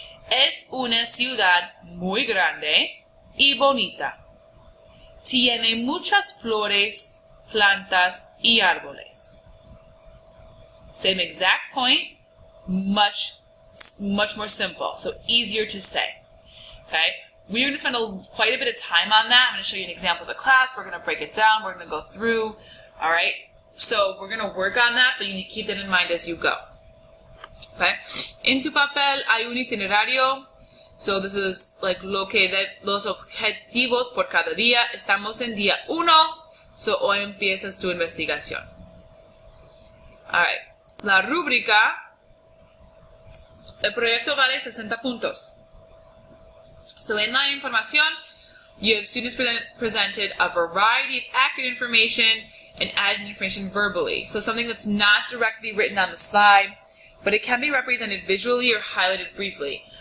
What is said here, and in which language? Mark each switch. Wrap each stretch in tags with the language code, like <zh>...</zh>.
<es>Es una ciudad muy grande y bonita. Tiene muchas flores, plantas y árboles.</es> <en>Same exact point, much more simple, so easier to say. Okay? We're going to spend quite a bit of time on that. I'm going to show you an example as a class. We're going to break it down. We're going to go through. All right? So we're going to work on that, but you need to keep that in mind as you go.</en> <es>Okay? En tu papel hay un itinerario.</es> <en>So this is</en> <es>los objetivos por cada día. Estamos en día 1. So hoy empiezas tu investigación.</es> <en>All right.</en> <es>La rúbrica. El proyecto vale 60 puntos.</es> <en>So in</en> <es>la información,</es> <en>you have students presented a variety of accurate information and added information verbally. So something that's not directly written on the slide, but it can be represented visually or highlighted briefly.</en>